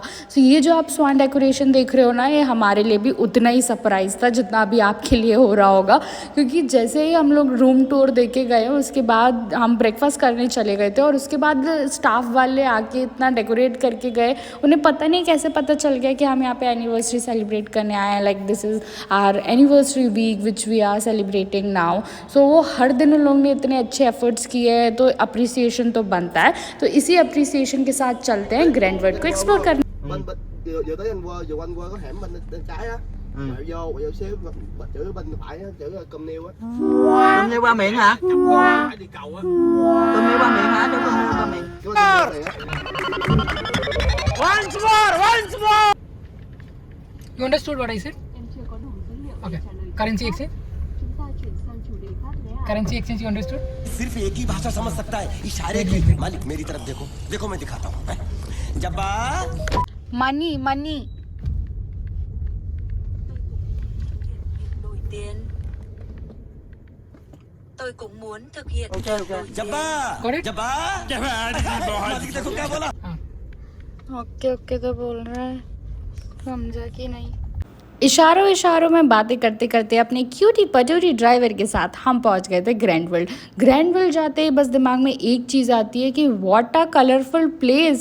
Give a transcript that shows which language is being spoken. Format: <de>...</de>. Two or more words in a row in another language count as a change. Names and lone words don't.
<hi>सो ये जो आप</hi> <en>swan decoration</en> <hi>देख रहे हो ना, ये हमारे लिए भी उतना ही सरप्राइज़ था जितना अभी आपके लिए हो रहा होगा। क्योंकि जैसे ही हम लोग</hi> <en>room tour</en> <hi>दे के गए, उसके बाद हम ब्रेकफास्ट करने चले गए थे और उसके बाद स्टाफ वाले आके इतना डेकोरेट करके गए। उन्हें पता नहीं कैसे पता चल गया कि हम यहाँ पे एनिवर्सरी सेलिब्रेट करने आए हैं।</hi> <en>Like this is our anniversary week which we are celebrating now.</en> <hi>सो वो हर दिन उन लोगों ने इतने अच्छे एफर्ट्स किए हैं, तो अप्रिसिएशन तो बनता है। तो इसी अप्रिसिएशन के साथ चलते हैं ग्रैंड वर्ल्ड को एक्सप्लोर करने।</hi> <vi>vừa tới anh qua có hẻm bên trái á, quẹo xíu chữ bên phải á, chữ cơm niêu á. Cơm niêu ba miệng hả? Phải đi cầu á. Cơm niêu ba miệng hả? Đúng cơm niêu ba miệng.</vi> <en>Once more. You understood what I said? Okay. Currency exchange? Currency exchange you understood?</en> <hi>सिर्फ एक ही भाषा समझ सकता है, इशारे की। मालिक मेरी तरफ देखो, देखो मैं दिखाता हूँ। जब्बा</hi> <en>money money</en> <vi>đổi tiền. Tôi cũng muốn thực hiện</vi> <en>Ok. जब्बा Got it?</en> <hi>जब्बा मालिक देखो क्या बोला। ओके ओके तो बोल रहा है, समझा कि नहीं। इशारों में बातें करते करते अपने क्यूटी पटूटी ड्राइवर के साथ हम पहुंच गए थे ग्रैंड वर्ल्ड। ग्रैंड वर्ल्ड जाते ही बस दिमाग में एक चीज़ आती है कि</hi> <en>what a colorful place.</en>